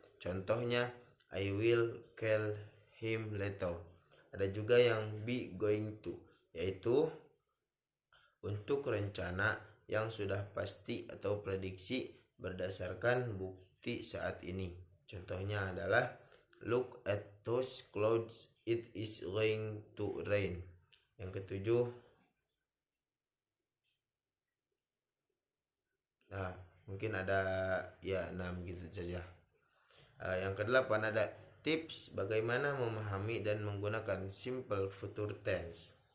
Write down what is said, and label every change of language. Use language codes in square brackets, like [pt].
[en] Contohnya, I will call him later. [id] Ada juga yang be going to, yaitu untuk rencana yang sudah pasti atau prediksi berdasarkan bukti saat ini. Contohnya adalah, [en] look at those clouds, it is going to rain. [id] Yang ketujuh, nah mungkin ada ya 6 gitu saja. Yang kedelapan ada tips bagaimana memahami dan menggunakan simple future tense.